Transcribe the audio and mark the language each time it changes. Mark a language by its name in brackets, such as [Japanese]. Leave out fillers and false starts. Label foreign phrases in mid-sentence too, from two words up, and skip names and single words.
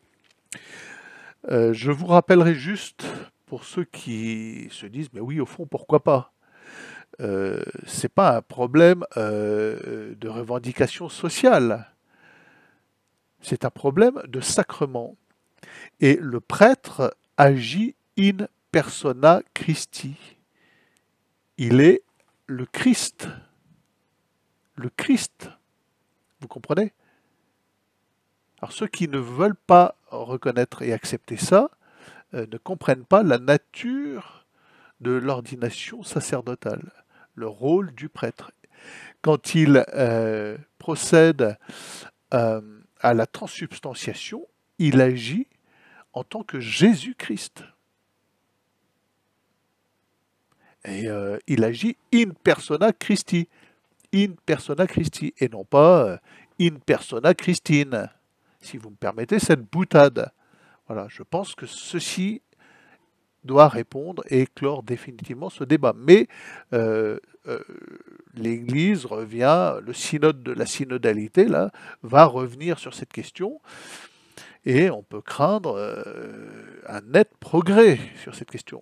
[French] Bon, Je vous rappellerai juste, pour ceux qui se disent, mais oui, au fond, pourquoi pas? C'est pas un problème de revendication sociale, c'est un problème de sacrement. Et le prêtre agit [Latin] in persona Christi. [French] Il est le Christ. Le Christ. Vous comprenez? Alors ceux qui ne veulent pas reconnaître et accepter ça ne comprennent pas la nature de l'ordination sacerdotale, le rôle du prêtre. Quand il procède à la transsubstantiation, il agit en tant que Jésus-Christ. Et il agit [Latin] in persona Christi. In persona Christi. [French] Et non pas [Latin] in persona Christine. [French] Si vous me permettez cette boutade. Voilà, je pense que ceci doit répondre et clore définitivement ce débat. Mais euh, euh, l'Église revient, le synode de la synodalité là, va revenir sur cette question et on peut craindre un net progrès sur cette question.